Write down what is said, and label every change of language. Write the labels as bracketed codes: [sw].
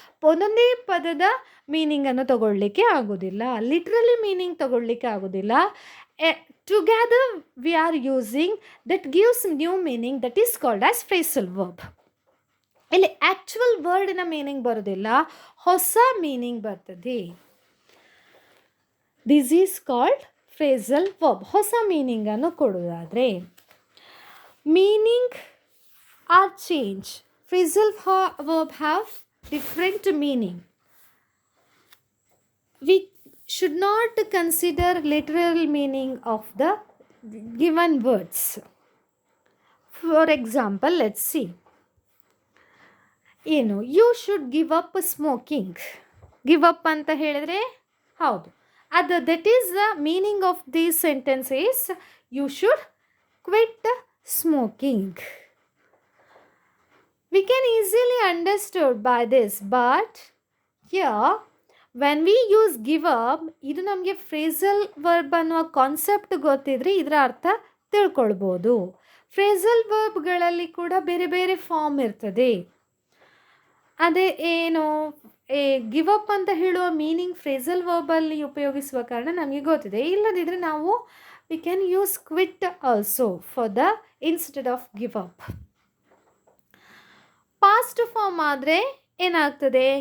[kn] ಒಂದೊಂದೇ ಪದದ ಮೀನಿಂಗನ್ನು ತಗೊಳ್ಳಿಕ್ಕೆ ಆಗೋದಿಲ್ಲ, ಲಿಟ್ರಲಿ ಮೀನಿಂಗ್ ತಗೊಳ್ಳಿಕ್ಕೆ ಆಗೋದಿಲ್ಲ. [en] Together we are using that gives new meaning that is called as phrasal verb. [kn] ಇಲ್ಲಿ ಆ್ಯಕ್ಚುವಲ್ ವರ್ಡಿನ ಮೀನಿಂಗ್ ಬರೋದಿಲ್ಲ, ಹೊಸ ಮೀನಿಂಗ್ ಬರ್ತದೆ. [en] This is called phrasal verb. [kn] ಹೊಸ ಮೀನಿಂಗನ್ನು ಕೊಡೋದಾದರೆ [en] meaning are change. Phrasal verb have different meaning. We should not consider literal meaning of the given words. For example, let's see. You should give up smoking. Give up [kn] anta helidre haudu. [en] That is the meaning of this sentence is you should quit smoking. We can easily understood by this, but here when we use give up, [kn] ಇದು ನಮಗೆ phrasal verb ಅನ್ನುವ concept ಗೊತ್ತಿದ್ರೆ ಇದರ ಅರ್ಥ ತಿಳ್ಕೊಳ್ಬೋದು. Phrasal ವರ್ಬ್ಗಳಲ್ಲಿ ಕೂಡ ಬೇರೆ ಬೇರೆ ಫಾರ್ಮ್ ಇರ್ತದೆ. ಅದೇ ಏನು ಗಿವ್ ಅಪ್ ಅಂತ ಹೇಳುವ ಮೀನಿಂಗ್ ಫ್ರೇಸಲ್ ವರ್ಬಲ್ಲಿ ಉಪಯೋಗಿಸುವ ಕಾರಣ ನಮಗೆ ಗೊತ್ತಿದೆ. ಇಲ್ಲದಿದ್ದರೆ ನಾವು we can use quit also for the instead of give up. Past form ಆದರೆ ಏನಾಗ್ತದೆ?